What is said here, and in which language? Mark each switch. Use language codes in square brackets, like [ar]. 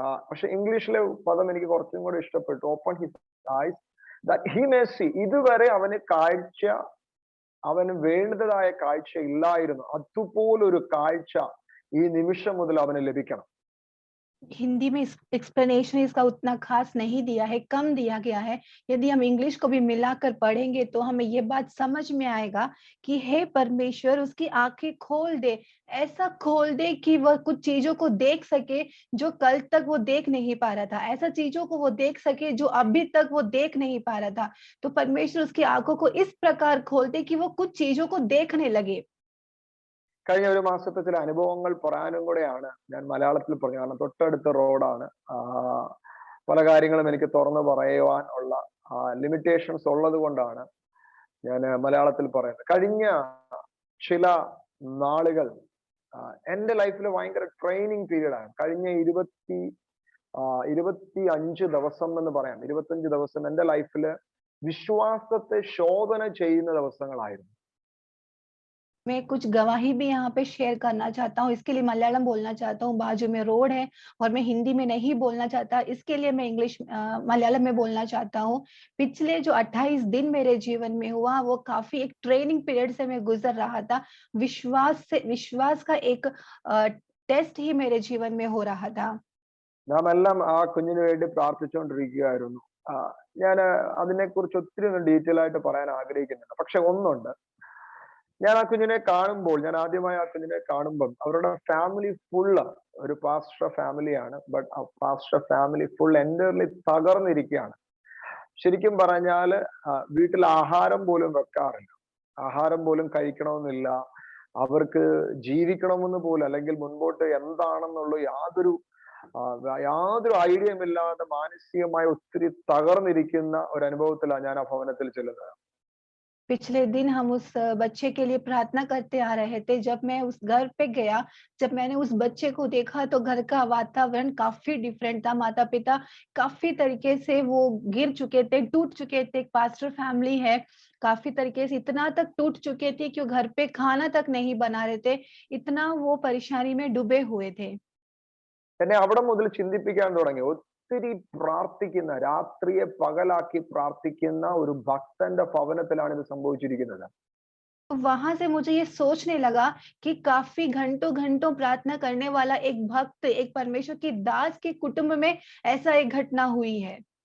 [ml] പക്ഷെ ഇംഗ്ലീഷിലെ പദം എനിക്ക് കുറച്ചും കൂടെ ഇഷ്ടപ്പെട്ടു. [en] Open his eyes that he may see. [ml] ഇതുവരെ അവന് വേണ്ടതായ കാഴ്ച ഇല്ലായിരുന്നു. അതുപോലൊരു കാഴ്ച ഈ നിമിഷം മുതൽ അവന് ലഭിക്കണം. [hi] हिंदी में एक्सप्लेनेशन इसका उतना खास नहीं दिया है, कम दिया गया है। यदि हम इंग्लिश को भी मिलाकर पढ़ेंगे तो हमें ये बात समझ में आएगा कि हे परमेश्वर, उसकी आंखें खोल दे। ऐसा खोल दे कि वह कुछ चीजों को देख सके जो कल तक वो देख नहीं पा रहा था। ऐसा चीजों को वो देख सके जो अभी तक वो देख नहीं पा रहा था। तो परमेश्वर उसकी आंखों को इस प्रकार खोल दे कि वो कुछ चीजों को देखने लगे। [ml] കഴിഞ്ഞ ഒരു മാസത്തെ ചില അനുഭവങ്ങൾ പറയാനും കൂടെയാണ് ഞാൻ മലയാളത്തിൽ പറഞ്ഞു. കാരണം തൊട്ടടുത്ത റോഡാണ്. പല കാര്യങ്ങളും എനിക്ക് തുറന്നു പറയുവാൻ ഉള്ള ലിമിറ്റേഷൻസ് ഉള്ളത് കൊണ്ടാണ് ഞാൻ മലയാളത്തിൽ പറയുന്നത്. കഴിഞ്ഞ ചില നാളുകൾ എന്റെ ലൈഫിൽ ഭയങ്കര ട്രെയിനിങ് പീരീഡാണ്. കഴിഞ്ഞ 25 ദിവസം എന്ന് പറയാം, 25 ദിവസം എന്റെ ലൈഫില് വിശ്വാസത്തെ ശോധന ചെയ്യുന്ന ദിവസങ്ങളായിരുന്നു. [hi] मैं कुछ गवाही भी यहाँ पे शेयर करना चाहता हूँ, इसके लिए मलयालम बोलना चाहता हूँ। बाजू में रोड है और मैं हिंदी में नहीं बोलना चाहता, इसके लिए मैं मलयालम में बोलना चाहता हूँ। पिछले जो 28 दिन मेरे जीवन में हुआ, वो काफी एक ट्रेनिंग पीरियड से मैं गुजर रहा था। विश्वास का एक टेस्ट ही मेरे जीवन में हो रहा था। [ml] നാം എല്ലാം ആ കുഞ്ഞിന് വേണ്ടി പ്രാർത്ഥിച്ചുകൊണ്ടിരിക്കുകയായിരുന്നു. ഞാൻ അതിനെക്കുറിച്ച് ഒത്തിരി ഒന്നും ഡീറ്റെയിൽ ആയിട്ട് പറയാൻ ആഗ്രഹിക്കുന്നില്ല. പക്ഷെ ഒന്നുണ്ട്, ഞാൻ ആ കുഞ്ഞിനെ കാണുമ്പോൾ, ഞാൻ ആദ്യമായി ആ കുഞ്ഞിനെ കാണുമ്പോൾ അവരുടെ ഫാമിലി ഫുള്ള് ഒരു പാസ്റ്റർ ഫാമിലിയാണ്. ബട്ട് ആ പാസ്റ്റർ ഫാമിലി ഫുൾ എൻ്റർലി തകർന്നിരിക്കുകയാണ്. ശരിക്കും പറഞ്ഞാൽ വീട്ടിൽ ആഹാരം പോലും വെക്കാറില്ല, ആഹാരം പോലും കഴിക്കണമെന്നില്ല, അവർക്ക് ജീവിക്കണമെന്ന് പോലും, അല്ലെങ്കിൽ മുൻപോട്ട് എന്താണെന്നുള്ള യാതൊരു ഐഡിയയും ഇല്ലാതെ മാനസികമായി ഒത്തിരി തകർന്നിരിക്കുന്ന ഒരു അനുഭവത്തിലാണ് ഞാൻ ആ ഭവനത്തിൽ ചെല്ലുന്നത്. [hi] पिछले दिन हम उस बच्चे के लिए प्रार्थना करते आ रहे थे। जब मैं उस घर पे गया, जब मैंने उस बच्चे को देखा तो घर का वातावरण काफी डिफरेंट था। माता-पिता काफी तरीके से वो गिर चुके थे, टूट चुके थे। एक पास्टर फैमिली है, काफी तरीके से इतना तक टूट चुके थे कि वो घर पे खाना तक नहीं बना रहे थे, इतना वो परेशानी में डूबे हुए थे। [ml] എന്നെ അവിടെ മുതൽ ചിന്തിപ്പിക്കാൻ തുടങ്ങി. ഒത്തിരി പ്രാർത്ഥിക്കുന്ന, രാത്രിയെ പകലാക്കി പ്രാർത്ഥിക്കുന്ന ഒരു ഭക്തന്റെ ഭവനത്തിലാണ് ഇത് സംഭവിച്ചിരിക്കുന്നത്. [hi] वहां से मुझे ये सोचने लगा कि काफी घंटों घंटों प्रार्थना करने वाला एक भक्त, एक परमेश्वर की दास के कुटुंब में ऐसा एक घटना हुई है।